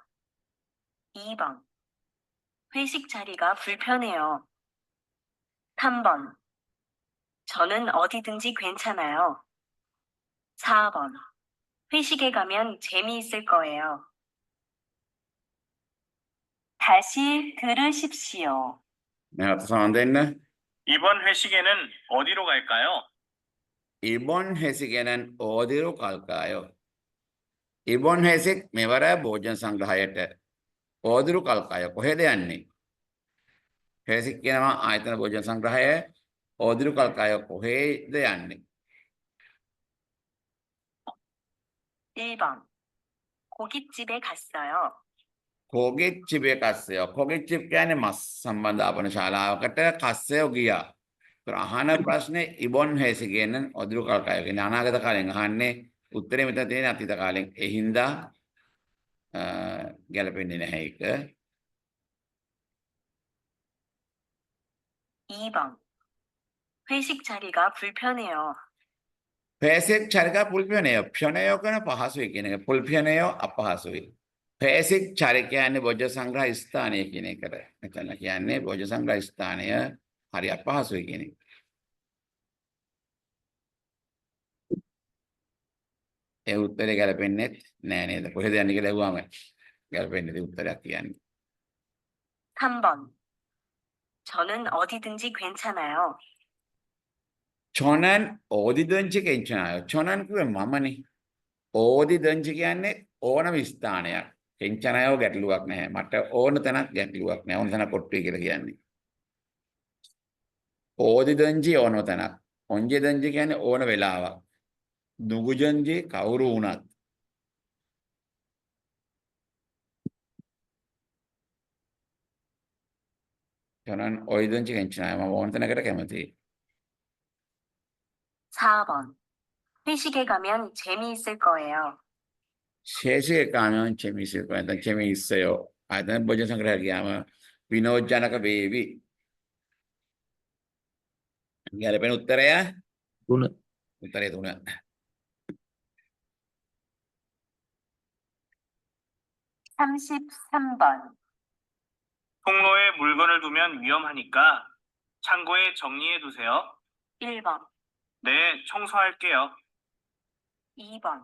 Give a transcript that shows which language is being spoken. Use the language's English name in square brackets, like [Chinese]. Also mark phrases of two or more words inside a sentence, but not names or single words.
[Korean] 2번. 회식 자리가 불편해요. 3번. 저는 어디든지 괜찮아요. 4번. 회식에 가면 재미있을 거예요. 다시 들으십시오. [Sinhala] නැවත සමන් දෙන්න. [Korean] 이번 회식에는 어디로 갈까요? 이번 회식에는 어디로 갈까요? 이번 회식 [Sinhala] මෙවර භෝජන සංග්‍රහයට [Korean] 어디로 갈까요? [Sinhala] කොහෙද යන්නේ? 회식 කියනවා ආයතන භෝජන සංග්‍රහය [Korean] 어디로 갈까요? [Sinhala] කොහෙද යන්නේ? [Korean] 1번. 고깃집에 갔어요. 고깃집에 갔어요. 고깃집 [Sinhala] කියන්නේ මස් සම්බන්ධ ආපන ශාලාවකට කස්සයෝ ගියා. ඒතර අහන ප්‍රශ්නේ [Korean] 이번 회식에는 어디로 갈까요? [Sinhala] කියන්නේ අනාගත කාලෙන් අහන්නේ උත්තරේ මෙතන තියෙන අතීත කාලෙන්. ඒ හින්දා ගැලපෙන්නේ නැහැ ඒක. [Korean] 2번. 회식 자리가 불편해요. 회식 자리가 불편해요. 편해요 [Sinhala] කියන පහසුයි කියන එක. 불편해요 අපහසුයි. [Korean] 회식 자리 [Sinhala] කියන්නේ භෝජන සංග්‍රහ ස්ථානය කියන එකට. මෙතන කියන්නේ භෝජන සංග්‍රහ ස්ථානය හරි අපහසුයි කියන එක. ඒ උත්තරේ ගැලපෙන්නේ නෑ නේද? කොහෙද යන්නේ කියලා ඇහුවාම ගැලපෙන්නේ නැති උත්තරයක් කියන්නේ. [Korean] 3번. 저는 어디든지 괜찮아요. 저는 어디든지 괜찮아요. 저는 그게 [Sinhala] මමනේ. 어디든지 කියන්නේ ඕනම ස්ථානයක්. 괜찮아요 ගැටලුවක් නැහැ. මට ඕන තැනක් ගැටලුවක් නැහැ. ඕන තැනක් කොට්ටුයි කියලා කියන්නේ. 어디든지 ඕන තැනක්. 언제든지 කියන්නේ ඕන වෙලාවක්. 누구든지 කවුරු වුණත්. [Korean] 저는 어디든지 괜찮아요. [Sinhala] මම ඕන තැනකට කැමතියි. [Korean] 4번. 회식에 가면 재미있을 거예요. 회식에 가면 재미있을 거예요. 일단 재미있어요. [Sinhala] ආයතන භෝජන සංග්‍රහය ගියාම විනෝදජනක වේවි. ගැලපෙන උත්තරය 3. උත්තරේ 3. [Korean] (33번) 통로에 물건을 두면 위험하니까 창고에 정리해 두세요. 1번, 네, 청소할게요. 2번,